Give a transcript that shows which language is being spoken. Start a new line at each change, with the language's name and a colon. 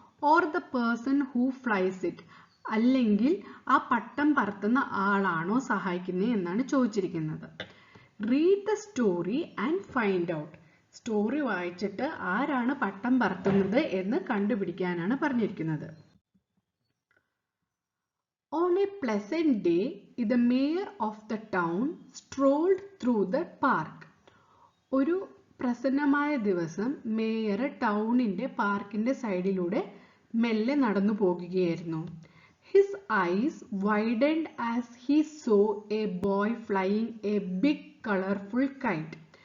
English: or the person who flies it
Malayalam: അല്ലെങ്കിൽ ആ പട്ടം പറത്തുന്ന ആളാണോ സഹായിക്കുന്നത് എന്നാണ് ചോദിച്ചിരിക്കുന്നത്.
English: Read the story and find out.
Malayalam: Story വായിച്ചിട്ട് ആരാണ് പട്ടം പറത്തുന്നത് എന്ന് കണ്ടുപിടിക്കാനാണ് പറഞ്ഞിരിക്കുന്നത്.
English: On a pleasant day, the mayor of the town strolled through the park.
Malayalam: ഒരു പ്രസന്നമായ ദിവസം മേയർ ടൗണിന്റെ പാർക്കിന്റെ സൈഡിലൂടെ മെല്ലെ നടന്നു പോകുകയായിരുന്നു.
English: His eyes widened as he saw a boy flying a big colourful kite.